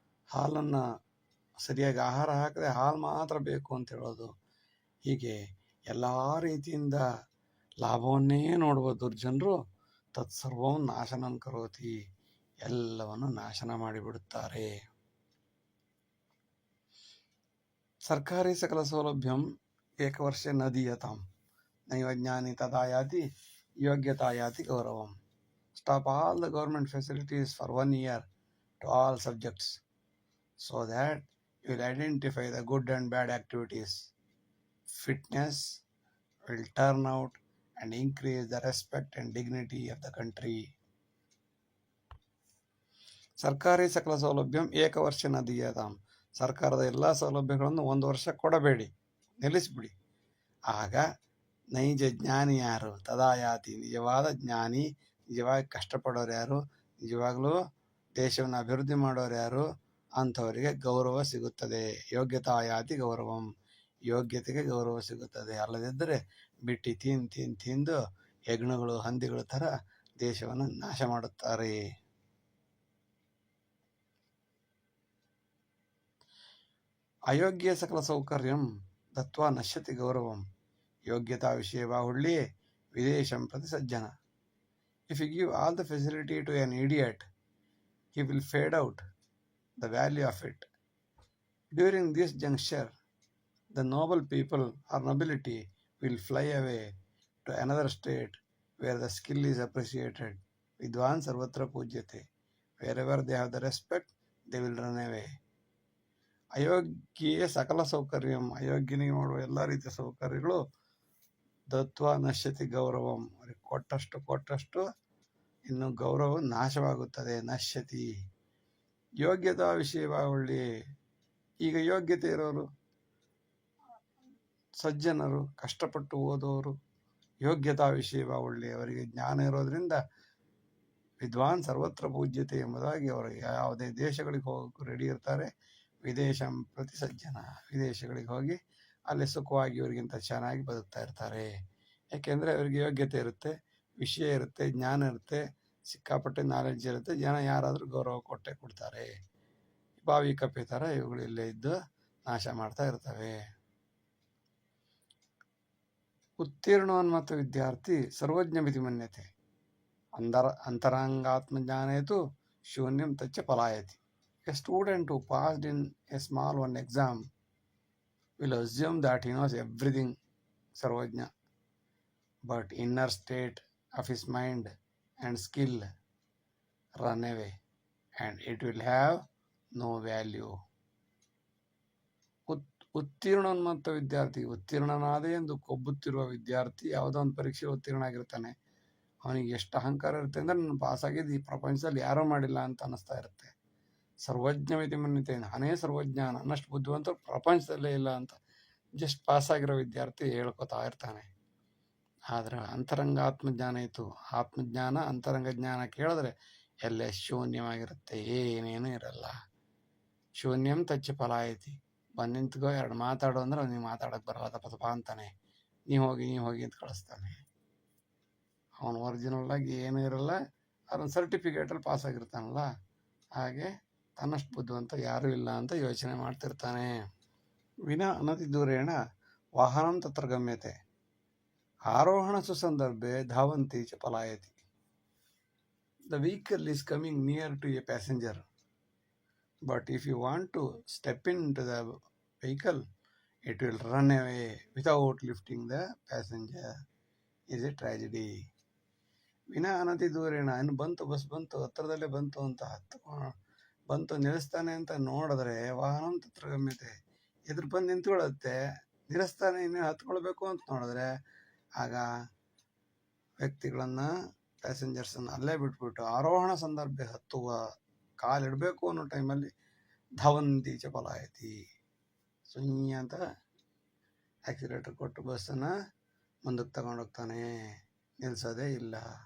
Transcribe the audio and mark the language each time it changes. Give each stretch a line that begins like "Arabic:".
Kannada: ಹಾಲನ್ನು ಸರಿಯಾಗಿ ಆಹಾರ ಹಾಕದೆ ಹಾಲು ಮಾತ್ರ ಬೇಕು ಅಂತ ಹೇಳೋದು, ಹೀಗೆ ಎಲ್ಲ ರೀತಿಯಿಂದ ಲಾಭವನ್ನೇ ನೋಡುವ ದುರ್ಜನರು
Sanskrit: ತತ್ಸರ್ವಂ ನಾಶನಂ ಕರೋತಿ,
Kannada: ಎಲ್ಲವನ್ನು ನಾಶನ ಮಾಡಿಬಿಡುತ್ತಾರೆ.
Sanskrit: ಸರ್ಕಾರಿ ಸಕಲ ಸೌಲಭ್ಯಂ ಏಕವರ್ಷ ನ ದೀಯತಾಂ, ನೈವ ಜ್ಞಾನಿ ತದಾ ಯಾತಿ ಯೋಗ್ಯತಾ ಯಾತಿ ಗೌರವಂ.
English: Stop all the government facilities for 1 year to all subjects, so that you will identify the good and bad activities. Fitness will turn out and increase the respect and dignity of the country.
Sanskrit: ಸರ್ಕಾರಿ ಸಕಲ ಸೌಲಭ್ಯಂ ಏಕವರ್ಷ ನ ದೀಯತಾಂ,
Kannada: ಸರ್ಕಾರದ ಎಲ್ಲ ಸೌಲಭ್ಯಗಳನ್ನು 1 ವರ್ಷ ಕೊಡಬೇಡಿ, ನಿಲ್ಲಿಸ್ಬಿಡಿ. ಆಗ ನೈಜ ಜ್ಞಾನಿ ಯಾರು?
Sanskrit: ತದಾಯಾತಿ,
Kannada: ನಿಜವಾದ ಜ್ಞಾನಿ, ನಿಜವಾಗಿ ಕಷ್ಟಪಡೋರು ಯಾರು, ನಿಜವಾಗಲೂ ದೇಶವನ್ನು ಅಭಿವೃದ್ಧಿ ಮಾಡೋರು ಯಾರು, ಅಂಥವರಿಗೆ ಗೌರವ ಸಿಗುತ್ತದೆ.
Sanskrit: ಯೋಗ್ಯತಾಯಾತಿ ಗೌರವಂ,
Kannada: ಯೋಗ್ಯತೆಗೆ ಗೌರವ ಸಿಗುತ್ತದೆ. ಅಲ್ಲದಿದ್ದರೆ ಬಿಟ್ಟು ತಿಂದು ಹೆಗ್ಣಗಳು, ಹಂದಿಗಳ ಥರ ದೇಶವನ್ನು ನಾಶ ಮಾಡುತ್ತಾರೆ.
Sanskrit: ಅಯೋಗ್ಯ ಸಕಲ ಸೌಕರ್ಯಂ ದತ್ವಾ ನಶ್ಯತಿ ಗೌರವಂ, ಯೋಗ್ಯತಾ ವಿಷಯ ಬಾಹುಳ್ಳಿ ವಿದೇಶಂ ಪ್ರತಿ ಸಜ್ಜನ.
English: If you give all the facility to an idiot, he will fade out the value of it. During this juncture, the noble people or nobility will fly away to another state where the skill is appreciated.
Sanskrit: Vidwan sarvatra pujyate.
English: Wherever they have the respect, they will run away.
Sanskrit: ಅಯೋಗ್ಯ ಸಕಲ ಸೌಕರ್ಯಂ,
Kannada: ಅಯೋಗ್ಯನಿಗೆ ಮಾಡುವ ಎಲ್ಲ ರೀತಿಯ ಸೌಕರ್ಯಗಳು
Sanskrit: ದತ್ವ ನಶ್ಯತಿ ಗೌರವಂ,
Kannada: ಅವ್ರಿಗೆ ಕೊಟ್ಟಷ್ಟು ಇನ್ನು ಗೌರವ ನಾಶವಾಗುತ್ತದೆ.
Sanskrit: ನಶ್ಯತಿ. ಯೋಗ್ಯತಾ ವಿಷಯವಾಗುಳ್ಳಿ,
Kannada: ಈಗ ಯೋಗ್ಯತೆ ಇರೋರು ಸಜ್ಜನರು, ಕಷ್ಟಪಟ್ಟು ಓದೋರು, ಯೋಗ್ಯತಾ ವಿಷಯವಾಗುಳ್ಳಿ, ಅವರಿಗೆ ಜ್ಞಾನ ಇರೋದ್ರಿಂದ
Sanskrit: ವಿದ್ವಾನ್ ಸರ್ವತ್ರ ಪೂಜ್ಯತೆ
Kannada: ಎಂಬುದಾಗಿ ಅವರು ಯಾವುದೇ ದೇಶಗಳಿಗೆ ಹೋಗೋಕ್ಕೂ ರೆಡಿ ಇರ್ತಾರೆ.
Sanskrit: ವಿದೇಶಂ ಪ್ರತಿ ಸಜ್ಜನ,
Kannada: ವಿದೇಶಗಳಿಗೆ ಹೋಗಿ ಅಲ್ಲಿ ಸುಖವಾಗಿ ಇವರಿಗಿಂತ ಚೆನ್ನಾಗಿ ಬದುಕ್ತಾ ಇರ್ತಾರೆ. ಯಾಕೆಂದರೆ ಅವರಿಗೆ ಯೋಗ್ಯತೆ ಇರುತ್ತೆ, ವಿಷಯ ಇರುತ್ತೆ, ಜ್ಞಾನ ಇರುತ್ತೆ, ಸಿಕ್ಕಾಪಟ್ಟೆ ನಾಲೆಡ್ಜ್ ಇರುತ್ತೆ. ಜನ ಯಾರಾದರೂ ಗೌರವ ಕೊಟ್ಟೆ ಕೊಡ್ತಾರೆ. ಬಾವಿ ಕಪ್ಪೆ ಥರ ಇವುಗಳು ಇಲ್ಲೇ ಇದ್ದು ನಾಶ ಮಾಡ್ತಾ ಇರ್ತವೆ.
Sanskrit: ಉತ್ತೀರ್ಣೋನ್ಮತ್ತ ವಿದ್ಯಾರ್ಥಿ ಸರ್ವಜ್ಞ ಮಿತಿ ಮನ್ಯತೆ ಅಂತರಂಗಾತ್ಮಜ್ಞಾನೇತು ಶೂನ್ಯಂ ತಚ್ಚ ಪಲಾಯತಿ.
English: A student who passed in a small one exam will assume that he knows everything, sarvajna, but inner state of his mind and skill run away and it will have no value.
Sanskrit: ಉತ್ತೀರ್ಣೋನ್ಮತ್ತ ವಿದ್ಯಾರ್ಥಿ,
Kannada: ಉತ್ತೀರ್ಣನಾದೆ ಎಂದು ಕೊಬ್ಬುತ್ತಿರುವ ವಿದ್ಯಾರ್ಥಿ ಯಾವುದೋ ಒಂದು ಪರೀಕ್ಷೆ ಉತ್ತೀರ್ಣ ಆಗಿರ್ತಾನೆ. ಅವನಿಗೆ ಎಷ್ಟು ಅಹಂಕಾರ ಇರುತ್ತೆ ಅಂದರೆ ನಾನು ಪಾಸಾಗಿದ್ದು ಈ ಪ್ರಪಂಚದಲ್ಲಿ ಯಾರೂ ಮಾಡಿಲ್ಲ ಅಂತ ಅನ್ನಿಸ್ತಾ ಇರುತ್ತೆ.
Sanskrit: ಸರ್ವಜ್ಞ ಮಿತಿ ಮನ್ಯತೆ,
Kannada: ನಾನೇ ಸರ್ವಜ್ಞ, ನನ್ನಷ್ಟು ಬುದ್ಧಿವಂತರು ಪ್ರಪಂಚದಲ್ಲೇ ಇಲ್ಲ ಅಂತ ಜಸ್ಟ್ ಪಾಸಾಗಿರೋ ವಿದ್ಯಾರ್ಥಿ ಹೇಳ್ಕೊತಾ ಇರ್ತಾನೆ. ಆದರೆ ಅಂತರಂಗ ಆತ್ಮಜ್ಞಾನ ಇತ್ತು. ಆತ್ಮಜ್ಞಾನ ಅಂತರಂಗ ಜ್ಞಾನ ಕೇಳಿದ್ರೆ ಎಲ್ಲೇ ಶೂನ್ಯವಾಗಿರುತ್ತೆ, ಏನೇನೂ ಇರಲ್ಲ.
Sanskrit: ಶೂನ್ಯಂ ತಚ್ಚ ಫಲಾಯತಿ.
Kannada: ಬಂದು ನಿಂತ್ಕೋ, ಎರಡು ಮಾತಾಡು ಅಂದ್ರೆ ಅವ್ನಿಗೆ ಮಾತಾಡೋಕ್ಕೆ ಬರಲ್ಲ, ತಪ್ಪ ಅಂತಾನೆ. ನೀವು ಹೋಗಿ ಅಂತ ಕಳಿಸ್ತಾನೆ. ಅವನು ಒರಿಜಿನಲ್ಲಾಗಿ ಏನೂ ಇರಲ್ಲ, ಅದೊಂದು ಸರ್ಟಿಫಿಕೇಟಲ್ಲಿ ಪಾಸಾಗಿರ್ತಾನಲ್ಲ. ಹಾಗೆ ತನ್ನಷ್ಟು ಬುದ್ಧಿವಂತ ಯಾರೂ ಇಲ್ಲ ಅಂತ ಯೋಚನೆ ಮಾಡ್ತಿರ್ತಾನೆ.
Sanskrit: ವಿನಾ ಅನತಿ ದೂರೇಣ ವಾಹನಂ ತತ್ರ ಗಮ್ಯತೆ ಆರೋಹಣ ಸುಸಂದರ್ಭೆ ಧಾವಂತಿ ಚ ಪಲಾಯತಿ.
English: The vehicle is coming near to a passenger, but if you want to step into the vehicle, it will run away without lifting the passenger. Is a tragedy.
Sanskrit: ವಿನಾ ಅನತಿ ದೂರೇಣ,
Kannada: ಇನ್ನು ಬಂತು, ಬಸ್ ಬಂತು, ಹತ್ತಿರದಲ್ಲೇ ಬಂತು ಅಂತ ಬಂತು ನಿಲ್ಲಿಸ್ತಾನೆ ಅಂತ ನೋಡಿದ್ರೆ
Sanskrit: ವಾಹನ ತತ್ರ ಗಮ್ಯತೆ,
Kannada: ಎದುರು ಬಂದು ನಿಂತ್ಕೊಳ್ಳುತ್ತೆ. ನಿಲ್ಲಿಸ್ತಾನೆ, ಇನ್ನು ಹತ್ಕೊಳ್ಬೇಕು ಅಂತ ನೋಡಿದ್ರೆ ಆಗ ವ್ಯಕ್ತಿಗಳನ್ನು, ಪ್ಯಾಸೆಂಜರ್ಸನ್ನು ಅಲ್ಲೇ ಬಿಟ್ಬಿಟ್ಟು ಆರೋಹಣ ಸಂದರ್ಭ ಹತ್ತುವ ಕಾಲಿಡಬೇಕು ಅನ್ನೋ ಟೈಮಲ್ಲಿ
Sanskrit: ಧಾವಂತಿ ಚ ಪಲಾಯತಿ,
Kannada: ಸುಯ್ಯ ಅಂತ ಆಕ್ಸಿಲೇಟರ್ ಕೊಟ್ಟು ಬಸ್ಸನ್ನು ಮುಂದಕ್ಕೆ ತಗೊಂಡೋಗ್ತಾನೆ, ನಿಲ್ಲಿಸೋದೇ ಇಲ್ಲ.